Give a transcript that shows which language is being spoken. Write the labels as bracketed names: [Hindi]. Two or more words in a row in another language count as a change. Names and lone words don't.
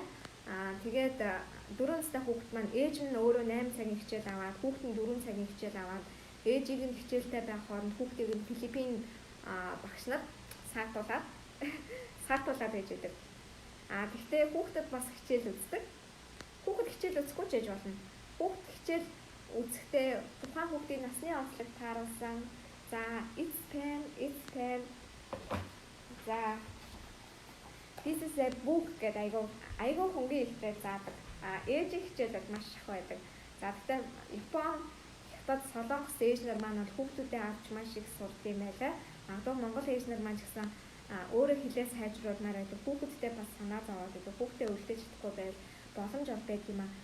[Mongolian] Тэгээд 4 настай хүүхэд маань ээж нь өөрөө 8 цагийн хичээл аваад, хүүхэд нь 4 цагийн хичээл аваад, ээжийг нь хичээлтэй байх хооронд хүүхдийг нь Филиппин багш нар саатуулаад байж байдаг. Гэхдээ хүүхдэд бас хичээл үздэг. Хүүхэд хичээл үзэхгүй ч ээж болно. Хүүхэд хичээл үзэхдээ тухайн хүүхдийн насны онцлог тааруулсан. За [English] it's pen. [Mongolian] За [English] this is a book [Mongolian] гэдэг айгүй хөнгөн хэлтэй заадаг. Ээжийн хичээл бол маш их байдаг. За гэхдээ Япон, Хятад, Солонгос ээж нар маань бол хүүхдүүдээ авч маш их сурдаг юм байлаа. Магадгүй Монгол ээж нар маань ч гэсэн өөрөө хэлээ сайжруулмаар байдаг. Хүүхэдтэй бас санаа зовоод байдаг. Хүүхдээ үлдээж чадахгүй байвал боломж олдог юм аа.